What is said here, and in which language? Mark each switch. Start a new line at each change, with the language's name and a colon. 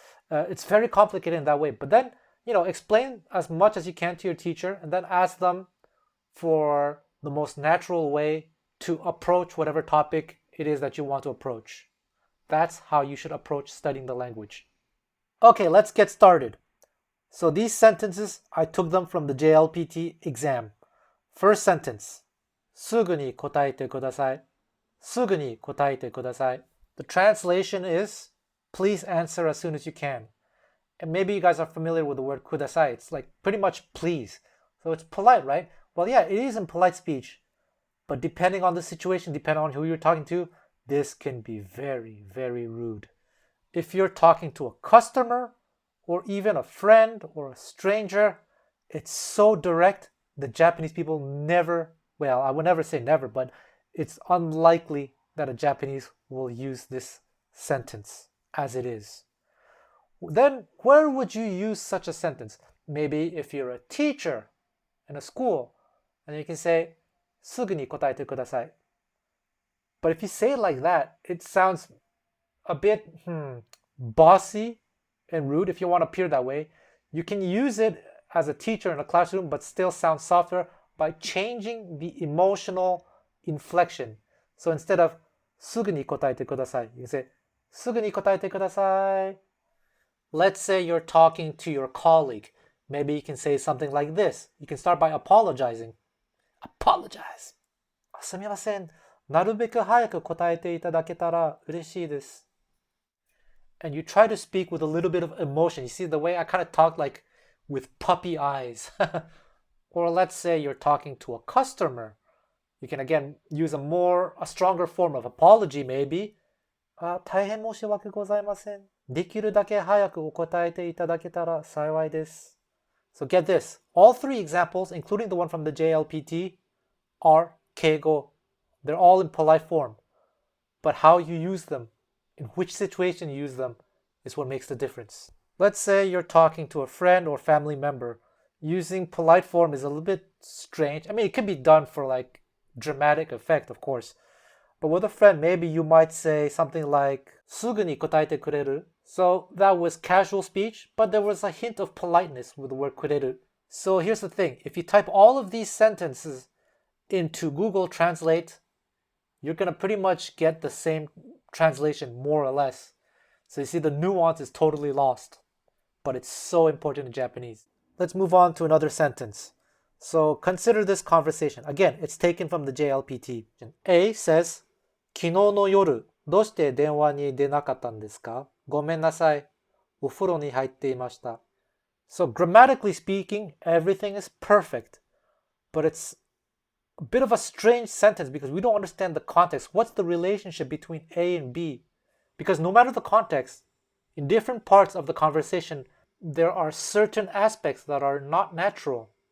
English: It's very complicated in that way. But then, explain as much as you can to your teacher, and then ask them for the most natural way to approach whatever topic it is that you want to approach. That's how you should approach studying the language. Okay, let's get started. So these sentences, I took them from the JLPT exam. First sentence,
Japanese: すぐに答えてください. すぐに答えてください.
English: The translation is, please answer as soon as you can. And maybe you guys are familiar with the word ください. It's like pretty much please. So it's polite, right? Well, yeah, it is in polite speech. But depending on the situation, depending on who you're talking to, this can be very, very rude. If you're talking to a customer, or even a friend or a stranger, it's so direct. The Japanese people never, well, I would never say never, but it's unlikely that a Japanese will use this sentence as it is. Then where would you use such a sentence? Maybe if you're a teacher in a school, and you can say,
Japanese: すぐに答えてください.
English: But if you say it like that, it sounds a bit bossy and rude. If you want to appear that way, you can use it as a teacher in a classroom, but still sound softer by changing the emotional inflection. So instead of
Japanese: すぐに答えてください,
English: you can say
Japanese: すぐに答えてください.
English: Let's say you're talking to your colleague. Maybe you can say something like this. You can start by apologizing. Apologize.
Japanese: すみません。なるべく早く答えていただけたら嬉しいです.
English: And you try to speak with a little bit of emotion. You see the way I kind of talk like with puppy eyes. Or let's say you're talking to a customer. You can again use a stronger form of apology maybe.
Japanese: 大変申し訳ございません。できるだけ早くお答えていただけたら幸いです.
English: So get this. All three examples, including the one from the JLPT, are keigo. They're all in polite form. But how you use them, in which situation you use them, is what makes the difference. Let's say you're talking to a friend or family member. Using polite form is a little bit strange. I mean, it can be done for like dramatic effect, of course. But with a friend, maybe you might say something like
Japanese: すぐに答えてくれる.
English: So that was casual speech, but there was a hint of politeness with the word くれる. So here's the thing. If you type all of these sentences into Google Translate, you're going to pretty much get the same translation, more or less. So you see the nuance is totally lost. But it's so important in Japanese. Let's move on to another sentence. So consider this conversation. Again, it's taken from the JLPT. A says,
Japanese: 昨日の夜、どうして電話に出なかったんですか?ごめんなさい。お風呂に入っていました.
English: So grammatically speaking, everything is perfect. But it's a bit of a strange sentence because we don't understand the context. What's the relationship between A and B? Because no matter the context, in different parts of the conversation, there are certain aspects that are not natural.